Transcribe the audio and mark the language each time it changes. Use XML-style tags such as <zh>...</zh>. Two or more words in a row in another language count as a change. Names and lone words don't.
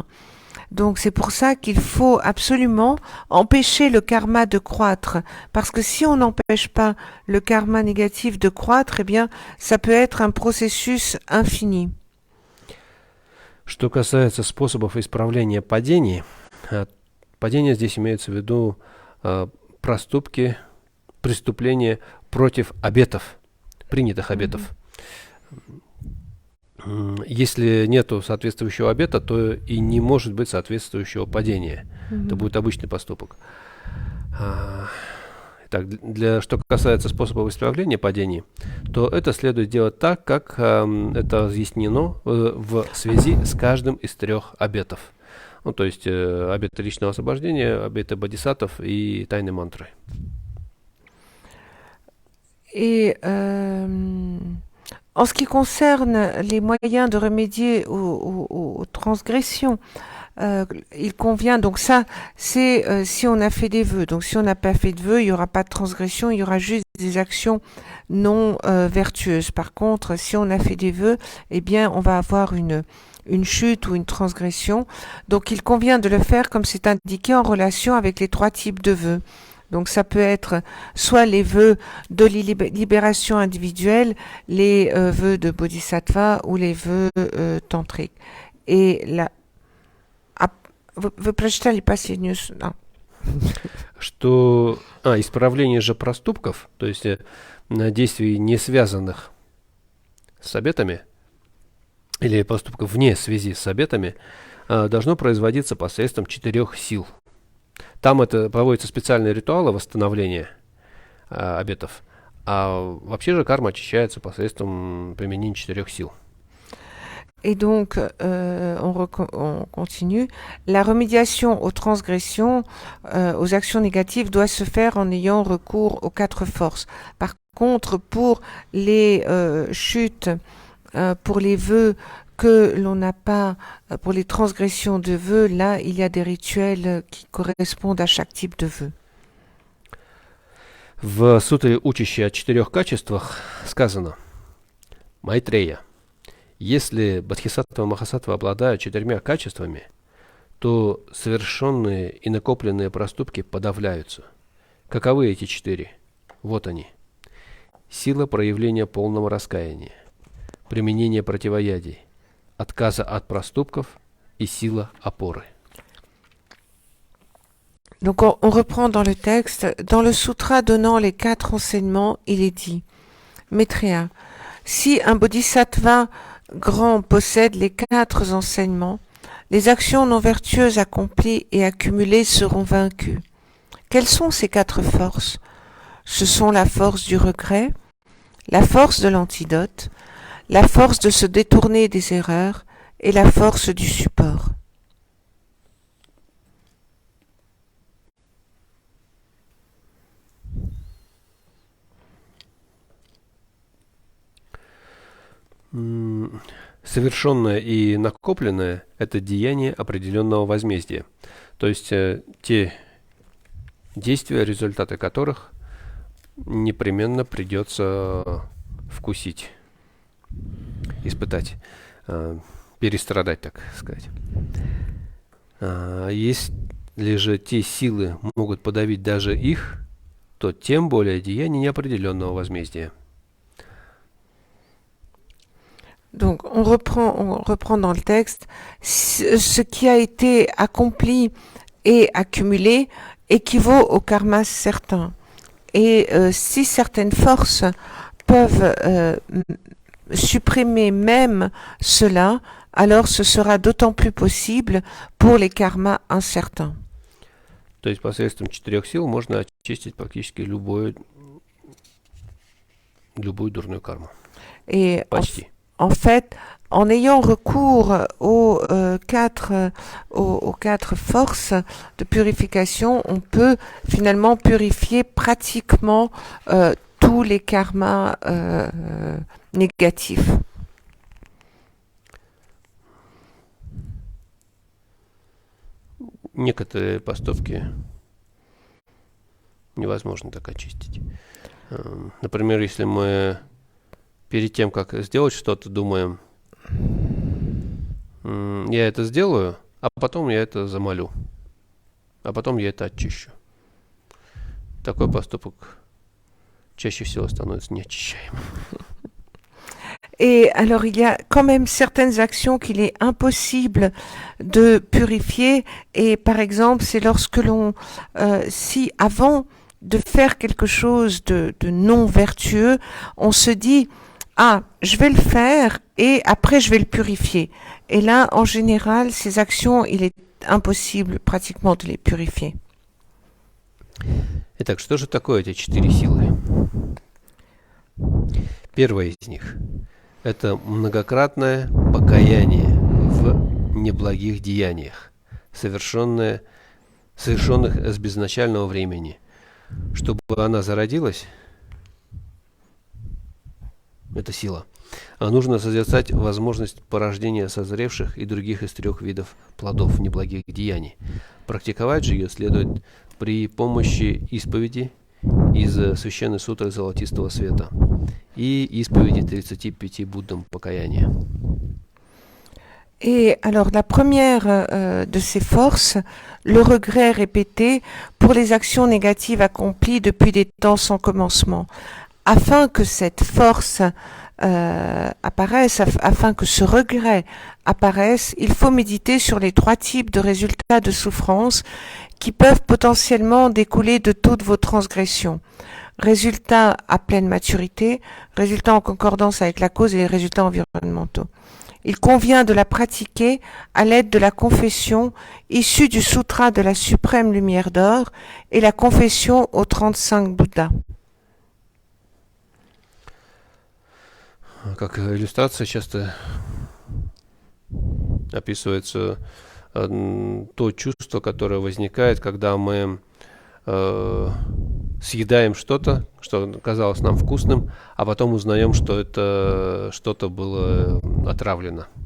<fr>Donc c'est pour ça qu'il faut absolument empêcher le karma de croître, parce que si on n'empêche pas le karma négatif de croître, eh bien ça peut être un processus infini.</fr> <ru>Что касается способов исправления падений, падения здесь имеются в виду проступки, преступления против обетов, принятых обетов. Если нету соответствующего обета, то и не может быть соответствующего падения. Это будет обычный поступок. Так, что касается способов исправления падений, то это следует делать так, как это разъяснено в связи с каждым из 3 обетов. Ну, то есть обеты личного освобождения, обеты бодхисаттв и тайны мантры.</ru> <fr>Et en ce qui concerne les moyens de remédier aux transgressions, il convient, donc ça, c'est si on a fait des vœux. Donc si on n'a pas fait de vœux, il n'y aura pas de transgression, il y aura juste des actions non vertueuses. Par contre, si on a fait des vœux, eh bien, on va avoir une chute ou une transgression. Donc il convient de le faire comme c'est indiqué en relation avec les 3 types de vœux. Donc ça peut être soit les vœux de libération individuelle, les vœux de bodhisattva ou les vœux tantriques. Et là,</fr> <ru>вы прочитали последнюю... Что исправление же проступков, то есть действий, не связанных с обетами, или поступков вне связи с обетами, должно производиться посредством 4 сил. Там это проводятся специальные ритуалы восстановления обетов, а вообще же карма очищается посредством применения 4 сил.</ru> <fr>Et donc, on continue. La remédiation aux transgressions, aux actions négatives, doit se faire en ayant recours aux 4 forces. Par contre, pour les chutes, pour les vœux que l'on n'a pas, pour les transgressions de vœux, là, il y a des rituels qui correspondent à chaque type de vœu.</fr> <ru>В сутре, учащей о 4 качествах, сказано: Майтрея, если Бодхисаттва Махасаттва обладают 4 качествами, то совершенные и накопленные проступки подавляются. Каковы эти 4? Вот они. Сила проявления полного раскаяния, применение противоядий, отказа от проступков и сила опоры.</ru> <fr>Donc on reprend dans le texte, dans le sutra donnant les 4 enseignements, il est dit: Maitreya, si un bodhisattva grand possède les 4 enseignements, les actions non vertueuses accomplies et accumulées seront vaincues. Quelles sont ces 4 forces? Ce sont la force du regret, la force de l'antidote, la force de se détourner des erreurs et la force du support.</fr> <ru>Совершенное и накопленное – это деяние определенного возмездия. То есть те действия, результаты которых непременно придется вкусить, испытать, перестрадать, так сказать. Если же те силы могут подавить даже их, то тем более деяние неопределенного возмездия.</ru> <fr>Donc on reprend dans le texte, ce qui a été accompli et accumulé équivaut au karma certain. Et si certaines forces peuvent supprimer même cela, alors ce sera d'autant plus possible pour les karmas incertains.</fr> <ru>То есть посредством 4 сил можно очистить практически любую дурную карму.</ru> <fr>Et</fr> <ru>Почти.</ru> <fr>En fait, en ayant recours aux 4 forces de purification, on peut finalement purifier pratiquement tous les karmas négatifs.</fr> <ru>Некоторые поступки невозможно так очистить. Например, если мы перед тем, как сделать что-то, думаем, я это сделаю, а потом я это замолю, а потом я это очищу. Такой поступок чаще всего становится неочищаемым.</ru> <fr>Et alors, il y a quand même certaines actions qu'il est impossible de purifier. Et par exemple, c'est lorsque si avant de faire quelque chose de non vertueux, on se dit: ah, je vais le faire et après je vais le purifier. Et là, en général, ces actions, il est impossible pratiquement de les purifier.</fr> <ru>Итак, что же такое эти 4 силы? Первая из них – это многократное покаяние в неблагих деяниях, совершенных с безначального времени. Чтобы она зародилась, это сила, нужно созерцать возможность порождения созревших и других из 3 видов плодов неблагих деяний. Практиковать же ее следует при помощи исповеди из Священной Сутры Золотистого Света и исповеди 35 Буддам покаяния.</ru> <fr>Et alors la première de ces forces, le regret répété pour les actions négatives accomplies depuis des temps sans commencement. Afin que cette force apparaisse, afin que ce regret apparaisse, il faut méditer sur les 3 types de résultats de souffrance qui peuvent potentiellement découler de toutes vos transgressions. Résultats à pleine maturité, résultats en concordance avec la cause et les résultats environnementaux. Il convient de la pratiquer à l'aide de la confession issue du Sutra de la Suprême Lumière d'Or et la confession aux 35 Bouddhas.</fr> <ru>Как иллюстрация часто описывается то чувство, которое возникает, когда мы съедаем что-то, что казалось нам вкусным, а потом узнаем, что это что-то было отравлено.</ru>